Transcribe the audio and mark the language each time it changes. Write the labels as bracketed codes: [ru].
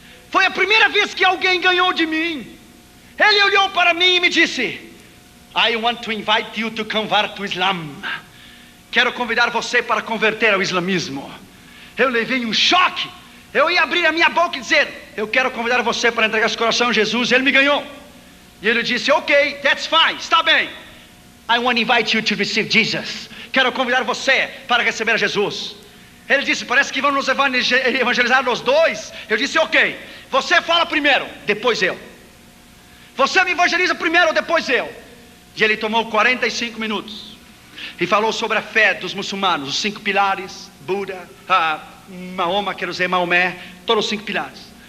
[pt] Foi a primeira vez que alguém ganhou de mim. Ele olhou para mim e me disse: [en] I want to invite you to convert to Islam. [pt] Quero convidar você para converter ao islamismo. Eu levei um choque. Eu ia abrir a minha boca e dizer: eu quero convidar você para entregar seu coração a Jesus. Ele me ganhou. E ele disse: ok, [en] that's fine, [pt] está bem. [en] I want to invite you to receive Jesus. [pt] Quero convidar você para receber Jesus. Ele disse: parece que vão nos evangelizar os dois. Eu disse: ok, você fala primeiro, depois eu. Você me evangeliza primeiro, depois eu. E ele tomou 45 minutos e falou sobre a fé dos muçulmanos, os 5 pilares, Buda, Mahoma, quero dizer Maomé, todos os 5 pilares.